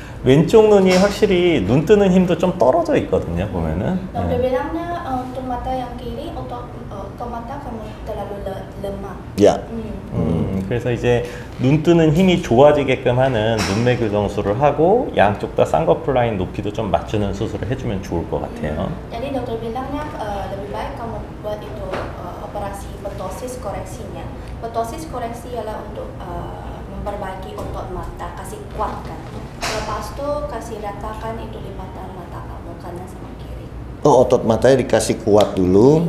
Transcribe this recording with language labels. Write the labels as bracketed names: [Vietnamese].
[Korean] 왼쪽 눈이 확실히 눈 뜨는 힘도 좀 떨어져 있거든요, 보면은. [Indonesian] Nah, udah bilangnya untuk mata yang kiri, untuk ke mata kamu terlalu lemah. Ya. [Korean] 그래서 이제 눈 뜨는 힘이 좋아지게끔 하는 눈매 교정술을 하고 양쪽 다 쌍꺼풀 라인 높이도 좀 맞추는 수술을 해주면 좋을 것 같아요. [Indonesian] Jadi dokter bilangnya lebih baik kamu buat itu operasi ptosis koreksinya. [Malay] Ptosis koreksi ialah untuk memperbaiki otot mata, kasih kuatkan. Lepas itu kasih ratakan itu lipatan mata kamu kanan sama kiri. [Indonesian] Oh, otot matanya dikasih kuat dulu,